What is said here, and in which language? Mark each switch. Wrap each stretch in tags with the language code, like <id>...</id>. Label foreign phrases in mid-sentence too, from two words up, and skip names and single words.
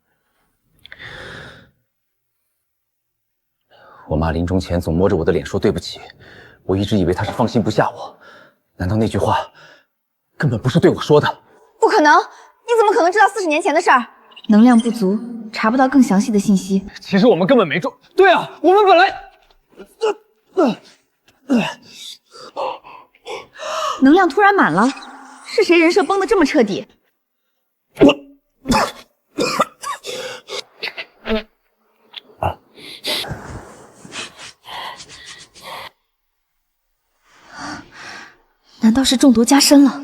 <zh>我媽臨終前總摸着我的臉說對不起，我一直以為她是放心不下我，難道那句話根本不是對我說的？不可能！你怎麼可能知道40年前的事兒？能量不足，查不到更詳細的信息。其實我們根本沒中。對啊，我們本來…… 能量突然滿了，是誰人設崩得這麼徹底？难道是中毒加深了？</zh>